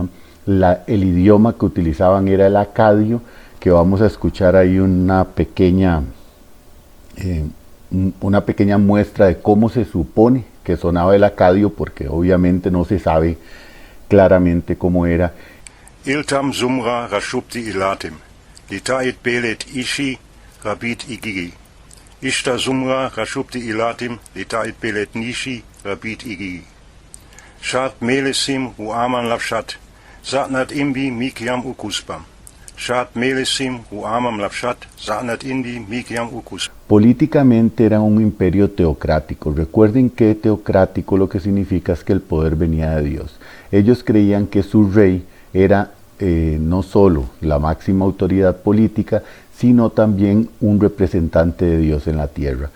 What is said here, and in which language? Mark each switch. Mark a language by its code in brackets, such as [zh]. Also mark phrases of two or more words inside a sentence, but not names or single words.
[es] El idioma que utilizaban era el acadio, que vamos a escuchar ahí una pequeña muestra de cómo se supone que sonaba el acadio, porque obviamente no se sabe claramente cómo era. [akk] Iltam Sumra Rashupti Ilatim, Litait Belet Ishi, Rabit Igigi. Ishta Sumra Rashupti Ilatim, Litait Belet Nishi, Rabit Igigi. Shat Melesim Ruaman Lapshat, Satnat Imbi Mikiam Ukuspam. Shat Melesim Ruamam Lapshat, Satnat Imbi Mikiam Ukuspam. [es] Políticamente era un imperio teocrático. Recuerden que teocrático lo que significa es que el poder venía de Dios. Ellos creían que su rey era no solo la máxima autoridad política, sino también un representante de Dios en la tierra.